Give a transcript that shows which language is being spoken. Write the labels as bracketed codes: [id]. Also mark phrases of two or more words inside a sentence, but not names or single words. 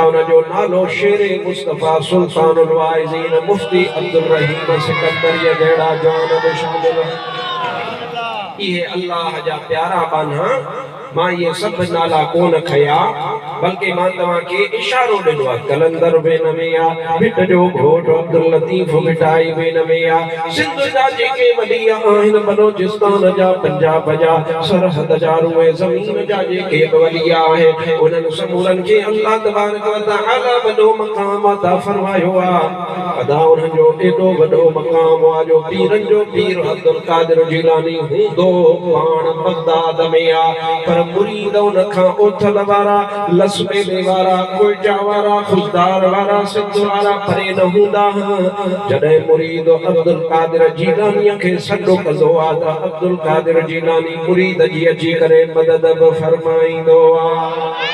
[sd] उन जो नालो शेर मुस्तफ़ा सुल्तानुल वाइज़ीन मुफ्ती अब्दुल रहीम सिकंदरीअ जहिड़ा जवान बि शामिल इहे अल्लाह जा प्यारा बाना मां ये सब नाला कोन खया बल्कि मां तव्हांखे इशारो ॾिनो आहे कलंदर बेन में आहे भिट जो घोट अब्दुल लतीफ़ भिटाई बेन में आहे सिंध जा जेके वलिया आहिनि बलोचिस्तान जा पंजाब जा सरहद जा रूए ज़मीन जा जेके वलिया आहिनि उन्हनि समूरनि खे [ar] الله تبارك وتعالى [sd] वॾो मक़ाम अता फरमायो आहे अदा उन्हनि जो एॾो वॾो मक़ाम आहे जो पीरनि जो पीर अब्दुल कादिर जीलानी हूंदो पाण बगदाद में आहे मुरीद उनखां ओथल वारा लसबेले वारा कोयटा वारा खुशदार वारा सिंध वारा परे न हूंदा जॾहिं मुरीद अब्दुल कादिर जीलानीअ खे सॾु कंदो आहे त अब्दुल कादिर जीलानी मुरीद जी अची करे मदद बि फरमाईंदो आहे